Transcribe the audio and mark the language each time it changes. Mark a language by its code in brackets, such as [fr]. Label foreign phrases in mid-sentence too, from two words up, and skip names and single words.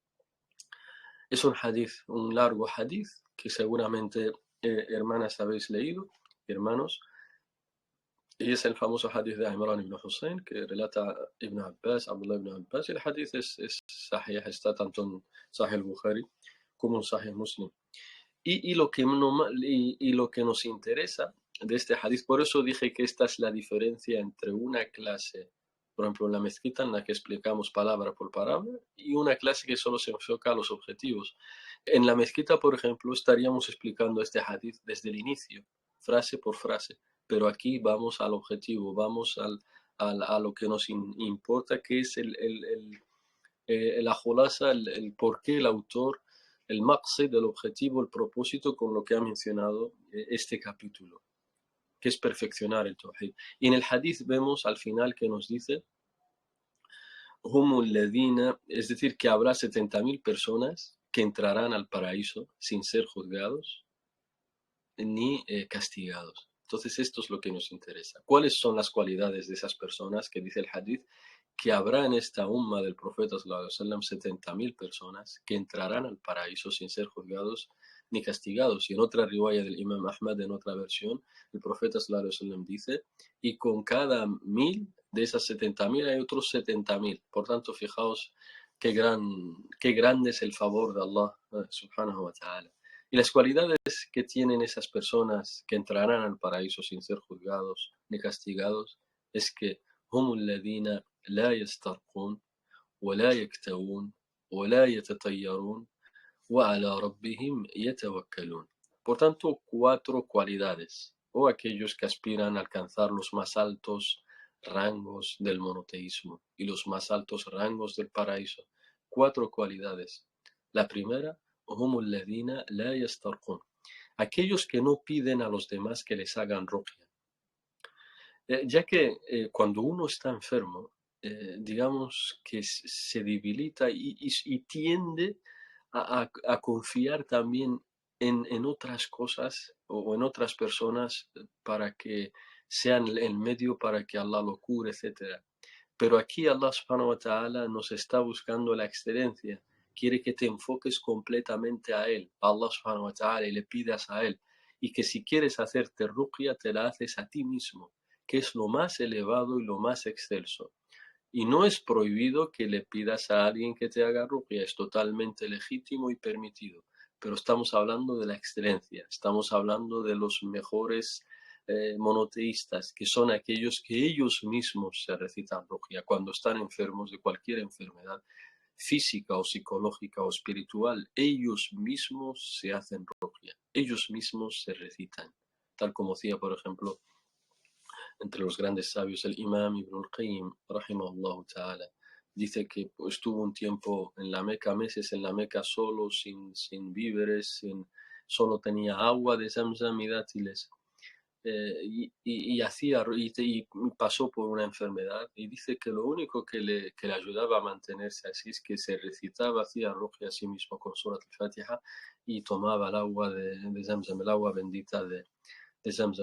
[es] Es un hadith, un largo hadith que seguramente hermanas habéis leído, hermanos, y es el famoso hadith de Imran ibn Hussein que relata Ibn Abbas, Abdullah ibn Abbas, y el hadith es sahih, está tanto en Sahih al-Bukhari como en Sahih Muslim. Y lo que nos interesa de este hadith, por eso dije que esta es la diferencia entre una clase, por ejemplo, en la mezquita, en la que explicamos palabra por palabra, y una clase que solo se enfoca a los objetivos. En la mezquita, por ejemplo, estaríamos explicando este hadith desde el inicio, frase por frase, pero aquí vamos al objetivo, vamos a lo que nos importa, que es la jolasa, el por qué el autor, el maqsid, el objetivo, el propósito con lo que ha mencionado este capítulo, que es perfeccionar el tawhid. Y en el hadith vemos al final que nos dice, [ar] هم الذين, [es] es decir, que habrá 70.000 personas que entrarán al paraíso sin ser juzgados ni castigados. Entonces esto es lo que nos interesa. ¿Cuáles son las cualidades de esas personas que dice el hadith? Que habrá en esta umma del profeta [ar] صلى الله عليه وسلم [es] 70.000 personas que entrarán al paraíso sin ser juzgados ni castigados. Y en otra riwaya del Imam Ahmad, en otra versión, el profeta [ar] صلى الله عليه وسلم [es] dice, y con cada 1.000 de esas 70.000 hay otros 70.000. Por tanto, fijaos qué grande es el favor de Allah [ar] سبحانه وتعالى. [es] Y las cualidades que tienen esas personas que entrarán al paraíso sin ser juzgados ni castigados es que [ar] هم الذين لا يسترقون ولا يكتوون ولا يتطيرون وعلى ربهم يتوكلون. [es] Por tanto, 4 cualidades, o aquellos que aspiran a alcanzar los más altos rangos del monoteísmo y los más altos rangos del paraíso. 4 cualidades. La primera, [ar] هم الذين لا يسترقون, [es] aquellos que no piden a los demás que les hagan ruqya. Ya que cuando uno está enfermo, digamos que se debilita y tiende a confiar también en otras cosas o en otras personas para que sean el medio para que Allah lo cure, etc. Pero aquí Allah [ar] سبحانه وتعالى [es] nos está buscando la excelencia. Quiere que te enfoques completamente a Él, a Allah [ar] سبحانه وتعالى, [es] y le pidas a Él. Y que si quieres hacerte ruqya, te la haces a ti mismo, que es lo más elevado y lo más excelso. Y no es prohibido que le pidas a alguien que te haga ruqya, es totalmente legítimo y permitido. Pero estamos hablando de la excelencia, estamos hablando de los mejores monoteístas, que son aquellos que ellos mismos se recitan ruqya cuando están enfermos de cualquier enfermedad física o psicológica o espiritual. Ellos mismos se hacen ruqya, ellos mismos se recitan, tal como hacía, por ejemplo, entre los grandes sabios, el Imam Ibn al-Qayyim, [ar] رحمه الله تعالى, [es] dice que estuvo un tiempo en la Meca, meses en la Meca solo, sin víveres, solo tenía agua de Zamzam y dátiles. Y pasó por una enfermedad y dice que lo único que le ayudaba a mantenerse así es que se recitaba, hacía ruqya a sí mismo con Surat al-Fatiha y tomaba el agua de Zamzam, el agua bendita de Zamzam.